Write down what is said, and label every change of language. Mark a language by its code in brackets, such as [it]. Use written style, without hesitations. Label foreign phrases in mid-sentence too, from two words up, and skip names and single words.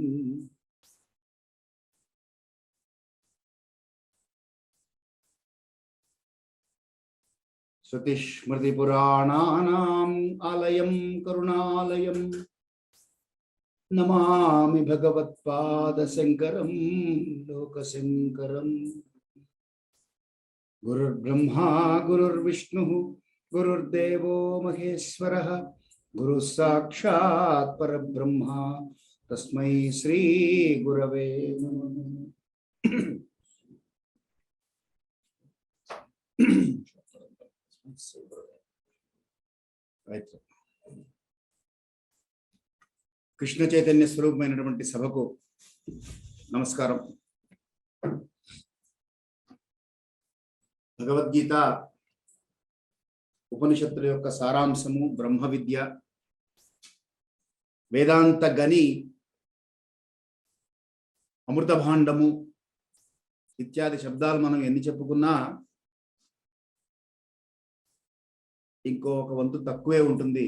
[sa] श्रुतिस्मृतिपुराणानाम् आलयं करुणालयं नमामि भगवत्पादशङ्करं लोकशङ्करं। गुरुर्ब्रह्मा गुरुर्विष्णुः गुरुर्देवो महेश्वरः गुरुः साक्षात् परब्रह्मा तस्मै श्री गुरवे नमः। [te] కృష్ణ చైతన్య స్వరూపమైనటువంటి సభకు నమస్కారం. భగవద్గీత ఉపనిషత్తుల యొక్క సారాంశము బ్రహ్మ విద్య, వేదాంత గని, అమృత భాండము ఇత్యాది శబ్దాలు మనం ఎన్ని చెప్పుకున్నా ఇంకొక వంతు తక్కువే ఉంటుంది.